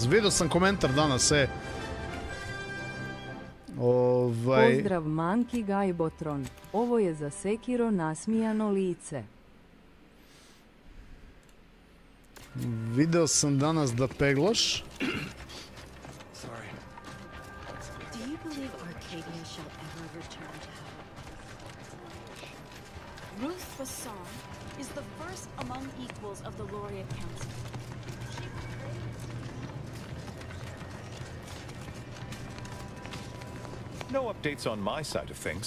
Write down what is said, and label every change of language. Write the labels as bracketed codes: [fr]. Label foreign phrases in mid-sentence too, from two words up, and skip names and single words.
[hr] Vidio sam komentar danas, Pozdrav Manki Gajbotron. Ovo je za Sekiro nasmijano lice. Video sam danas da peglaš. [en] Do you believe Arcadia shall ever return to hell? Ruth Basson is the first among equals of the Laureate Council. No updates on my side of things.